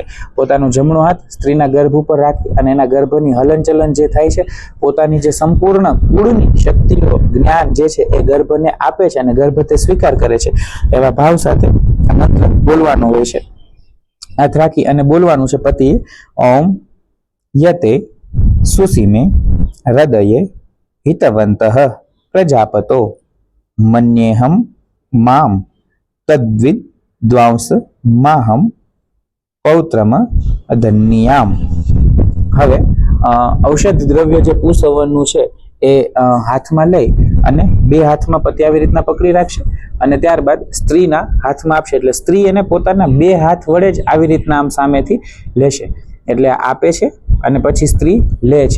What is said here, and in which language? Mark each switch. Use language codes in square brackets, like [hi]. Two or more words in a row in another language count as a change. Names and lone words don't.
[gu] પોતાનો જમણો હાથ સ્ત્રીના ગર્ભ ઉપર રાખી અને એના ગર્ભની હલનચલન જે થાય છે પોતાની જે સંપૂર્ણ કુળની શક્તિઓ જ્ઞાન જે છે એ ગર્ભને આપે છે અને ગર્ભ તે સ્વીકાર કરે છે એવા ભાવ સાથે આ મંત્ર બોલવાનો હોય છે. હાથ રાખી અને બોલવાનું છે પતિ [sa] ઓમ યતે સુસીમે હૃદયે હિતવંતઃ પ્રજાપતો મન્યેહમ माम तद्विद द्वांस माहम पौत्रम अधन्याम. [gu] હવે ઔષધ દ્રવ્ય જે પુંસવનનું છે એ હાથમાં લઈ અને બે હાથમાં પતિ આવી રીતના પકડી રાખશે અને ત્યારબાદ સ્ત્રીના હાથમાં આપશે એટલે સ્ત્રી એને પોતાના બે હાથ વડે જ આવી રીતના આમ સામેથી લેશે એટલે આપે છે અને પછી સ્ત્રી લે છે.